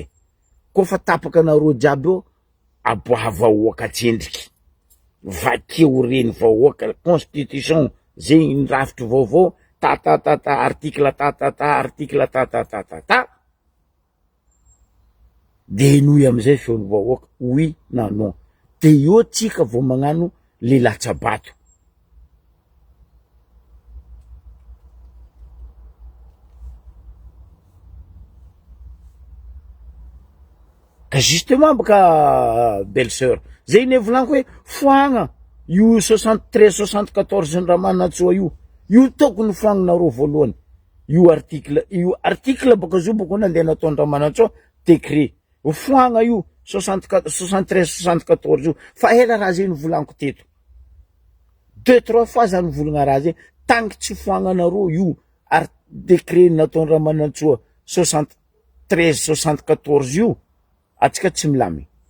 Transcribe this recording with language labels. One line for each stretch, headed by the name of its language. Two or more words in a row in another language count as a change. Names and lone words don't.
Malagasy: Koa fa tapaka anareo jiaby eo, aboaha vahoaka tsendriky, vakeo reny vahoaka constitution zegny ny rafitry vaovao,
French: article article de
Malagasy: inoy amizay feon'ny vahoaka oui na non, de io tsika vao magnano le latsabato. Ka justement baka
French: belle sœur,
Malagasy: zay ne volaniko hoe foagna io 73-74 raha manatsoa io tokony foagnanareo voalohany, io article baka zo baka nandeha nataon'ny Ramanantsoa décret foagna io 73-74 io, fa ela raha zay novolaniko teto 2-3 fois za nivolagna raha zay, tangy tsy foagnanareo io décret nataon'ny Ramanantsoa 73-74 io, atsika tsy milamy.